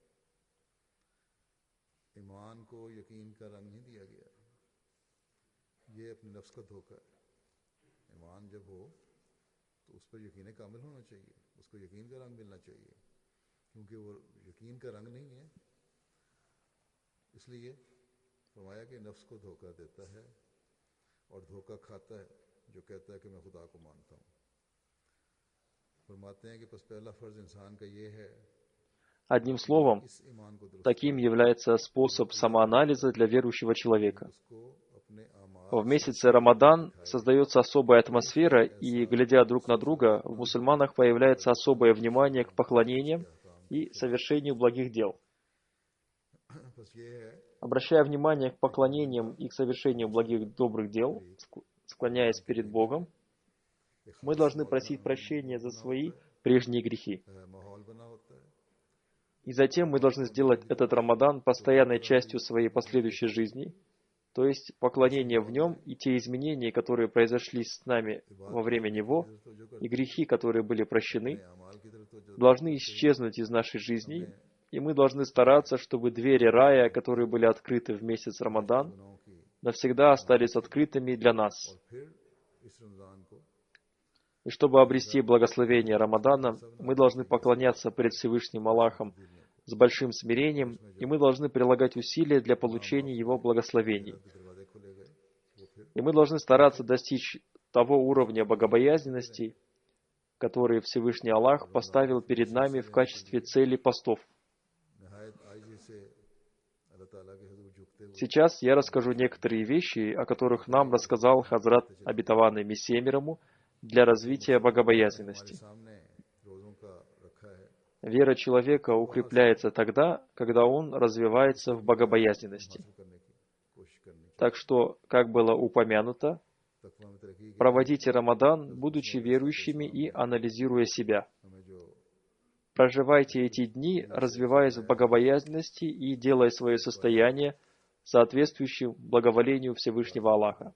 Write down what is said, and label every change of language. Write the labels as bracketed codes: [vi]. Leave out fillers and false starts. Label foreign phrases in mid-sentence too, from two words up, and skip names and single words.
[ur] ایمان کو یقین کا رنگ نہیں دیا گیا یہ اپنے نفس کا دھوکا ہے ایمان جب ہو تو اس پر یقین کامل ہونا چاہیے اس کو یقین کا رنگ ملنا چاہیے کیونکہ وہ یقین کا رنگ نہیں ہے اس لیے فرمایا کہ نفس کو دھوکا دیتا ہے اور دھوکا کھاتا ہے جو کہتا ہے کہ میں خدا کو مانتا ہوں فرماتے ہیں کہ بس پہلا فرض انسان کا یہ ہے [ru] Одним словом, [ur] اس ایمان کو درست [ru] таким является способ самоанализа для верующего человека. [ur] اس کو اپنے اعمال [ru] В месяце Рамадан создается особая атмосфера, и, глядя друг на друга, в мусульманах появляется особое внимание к поклонениям и совершению благих дел. [ur] بس یہ ہے [ru] Обращая внимание к поклонениям и к совершению благих добрых дел, склоняясь перед Богом, мы должны просить прощения за свои прежние грехи. [ur] ماحول بنا ہوتا ہے [ru] И затем мы должны сделать этот Рамадан постоянной частью своей последующей жизни, то есть поклонение в нем и те изменения, которые произошли с нами во время него, и грехи, которые были прощены, [ur] اعمال کی طرف تو [ru] должны исчезнуть из нашей жизни, и мы должны стараться, чтобы двери рая, которые были открыты в месяц Рамадан, [ur] گناہوں کی [ru] навсегда остались открытыми для нас. [ur] پھر اس رمضان کو [ru] И чтобы обрести благословение Рамадана, мы должны поклоняться пред Всевышним Аллахом с большим смирением, и мы должны прилагать усилия для получения Его благословений. [ur] دروازے کھولے گئے وہ پھر [ru] И мы должны стараться достичь того уровня богобоязненности, который Всевышний Аллах поставил перед нами в качестве цели постов. [ur] نہایت عاجزی سے اللہ تعالیٰ کے حضور جھکتے ہوئے [ru] Сейчас я расскажу некоторые вещи, о которых нам рассказал Хазрат обетованный Мессия мир ему, для развития [ur] हमारे [ru] богобоязненности. [ur] سامنے روزوں کا رکھا ہے [ru] Вера человека укрепляется тогда, когда он развивается в богобоязненности. Так что, как было упомянуто, проводите Рамадан, будучи верующими и анализируя себя. Проживайте эти дни, развиваясь в богобоязненности и делая свое состояние соответствующим благоволению Всевышнего Аллаха.